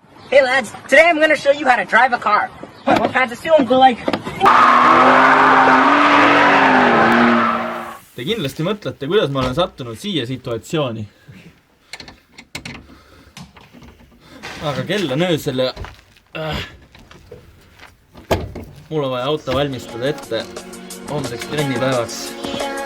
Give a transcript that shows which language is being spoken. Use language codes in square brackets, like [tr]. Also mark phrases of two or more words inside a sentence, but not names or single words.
[en] Hey lads, today I'm gonna show you how to drive a car. What kinds of films do like? [et] Te kindlasti mõtlete, kuidas ma olen sattunud siia situatsiooni. Aga kell on öösel ja mul on vaja auto valmistada ette homseks trennipäevaks.